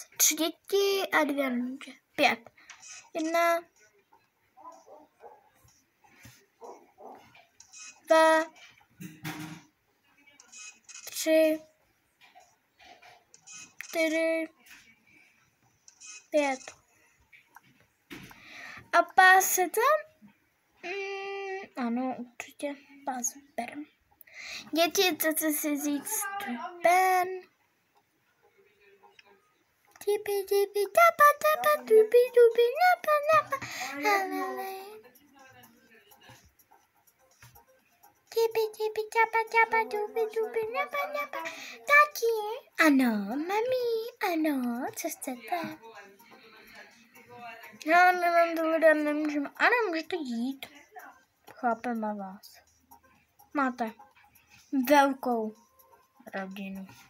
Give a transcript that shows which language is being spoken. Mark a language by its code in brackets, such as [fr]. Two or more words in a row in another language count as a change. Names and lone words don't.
[cs] 3 děti a 2 muže. 5. 1, 2, 3, 4, 5. A pás se tam? Ano, určitě pás berem. Děti, chcete si říct stupen? Tipi, tipi, tapa, tapa, tupi, tupi, napa, napa, halele. Tipi, tipi, tapa, tapa, tupi, tupi, napa, napa. Tati? Ano, mami, ano, co chcete? Já nemám dohoda, nemůžeme. Ano, můžete jít. Chápeme vás. Máte velkou rodinu.